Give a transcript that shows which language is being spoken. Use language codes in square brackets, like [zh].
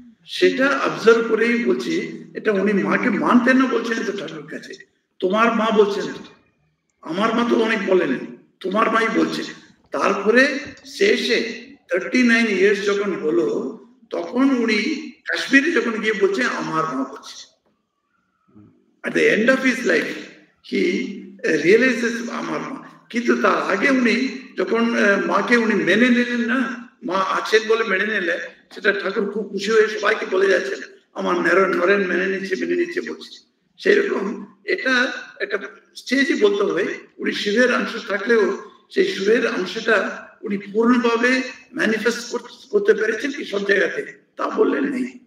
[bn] সেটা অবজার্ভ করেই বলছি, এটা উনি মাকে মানতেন না বলছেন তো ঠাকুর কাছে, তোমার মা বলছেন, আমার মা তো অনেক বলেন, তোমার মাই বলছে। তারপরে শেষে 39 ইয়ার্স যখন হলো, তখন উনি কাশ্মীরে যখন গিয়ে বলছে আমার মা বলছে। [en] at the end of his life he realizes [bn] আমার মা। কিন্তু তার আগে উনি যখন মাকে উনি মেনে নিলেন না, মা আছেন বলে মেনে নিলে, সেটা ঠাকুর খুব খুশি হয়ে সবাইকে বলে যাচ্ছেন আমার নরেন মেনে নিচ্ছে বলছে। সেরকম এটা একটা স্টেজই বলতে হবে। উনি শিবের অংশ থাকলেও সেই শিবের অংশটা উনি পূর্ণভাবে ম্যানিফেস্ট করতে পেরেছেন কি সব জায়গাতে, তা বললেন নেই।